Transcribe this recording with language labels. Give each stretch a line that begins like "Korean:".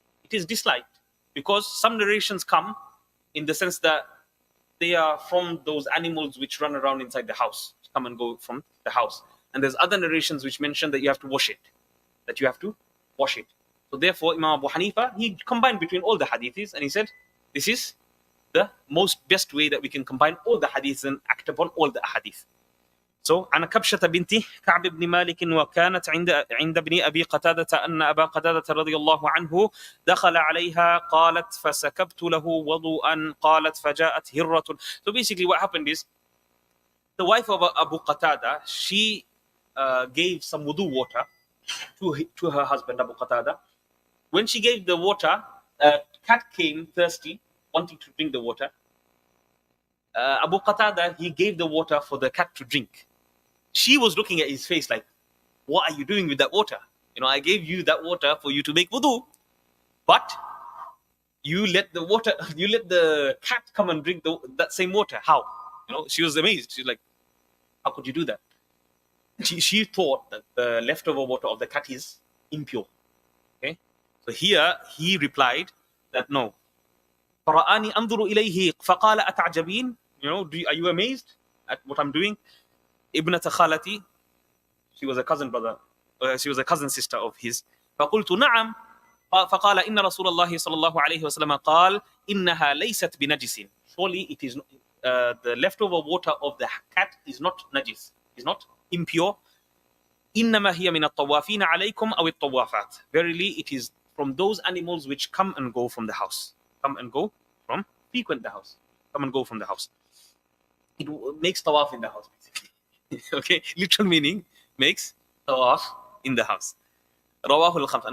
English: It is disliked because some narrations come in the sense that they are from those animals which run around inside the house, come and go from the house. And there's other narrations which mention that you have to wash it, that you have to wash it. So therefore, Imam Abu Hanifa, he combined between all the hadiths and he said, this is the most best way that we can combine all the hadiths and act upon all the hadith.
Arabic: So, عن كبشة بنت كعب بن مالك وكانت عند ابن أبي قتادة أن أبا قتادة رضي الله عنه دخل عليها قالت فسكبت له وضوءا قالت فجاءت هرة.
English: So basically what happened is the wife of Abu Qatada, she gave some wudu water to her husband Abu Qatada. When she gave the water, a cat came thirsty, wanting to drink the water. Abu Qatada, he gave the water for the cat to drink. She was looking at his face like, what are you doing with that water? You know, I gave you that water for you to make wudu, but you let the cat come and drink that same water. How? You know, she was amazed. She's like, how could you do that? She thought that the leftover water of the cat is impure. Okay, so here he replied that no.
Arabic: فرآني أنظر إليه فقال أتعجبين.
English: You know, are you amazed at what I'm doing?
Arabic: ابنة خالتي,
English: she was a cousin brother, she was a cousin sister of his.
Arabic: فقلت نعم. فقال إن رسول الله صلى الله عليه وسلم قال إنها ليست بنجس.
English: Surely it is the leftover water of the cat is not najis, is not impure.
Arabic: إنما هي من الطوافين عليكم أو الطوافات.
English: Verily, it is from those animals which come and go from the house. Come and go from, frequent the house. Come and go from the house. It makes tawaf in the house, basically. Okay, literal meaning, makes tawaf in the house. Rawahul Khamsa.